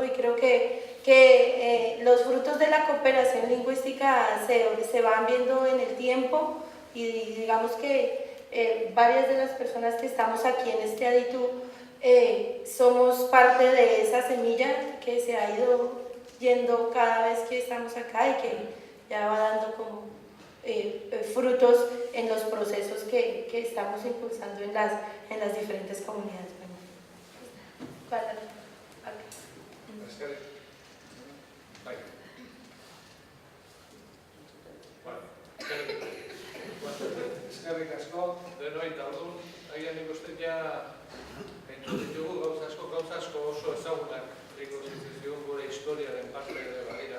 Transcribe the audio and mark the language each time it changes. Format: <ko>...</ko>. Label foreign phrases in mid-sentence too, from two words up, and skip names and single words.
<es>Y creo que los frutos de la cooperación lingüística se van viendo en el tiempo y digamos que varias de las personas que estamos aquí en este ADITU somos parte de esa semilla que se ha ido yendo cada vez que estamos acá y que ya va dando como frutos en los procesos que estamos impulsando en las diferentes comunidades.</es> <eu>Eskerrik asko, denoi eta orduan, agian nik uste ja entzun ditugu gauza asko oso ezagunak ikusten gure historiaren parte ere badira.</eu>